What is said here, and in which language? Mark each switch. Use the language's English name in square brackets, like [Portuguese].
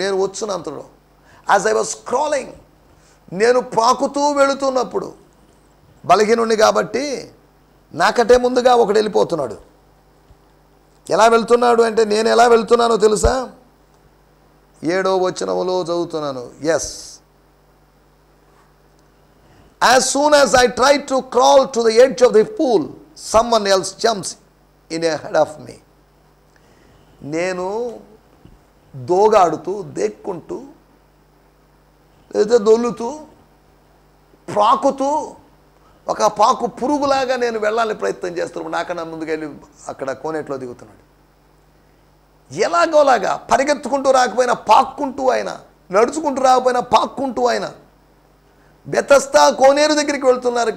[Telugu] నేను వచ్చునంతలో, [English] as I was scrolling, [Telugu] నేను పాకుతూ వెళుతున్నప్పుడు, బలహీనుని కాబట్టి నాకంటే ముందుగా ఒకడు వెళ్ళిపోతున్నాడు. ఎలా వెళ్తున్నాడు అంటే, నేను ఎలా వెళ్తున్నానో తెలుసా? 7వ వచనములో చదువుతున్నాను. [English] Yes, as soon as I try to crawl to the edge of the pool, someone else jumps in ahead of me. [Telugu] నేను దోగాడుతూ, దేక్కుంటూ, లేదా దొల్లుతూ, ప్రాకుతూ, ఒక పాకు పురుగులాగా నేను వెళ్ళాలని ప్రయత్నం చేస్తున్నాను. నాకన్నా ముందుకెళ్ళి అక్కడ కోనేట్లో దిగుతున్నాడు. ఎలాగోలాగా పరిగెత్తుకుంటూ రాకపోయినా పాక్కుంటూ ఆయన, నడుచుకుంటూ రాకపోయినా పాక్కుంటూ ఆయన బెతెస్దా కోనేరు దగ్గరికి వెళ్తున్నారు.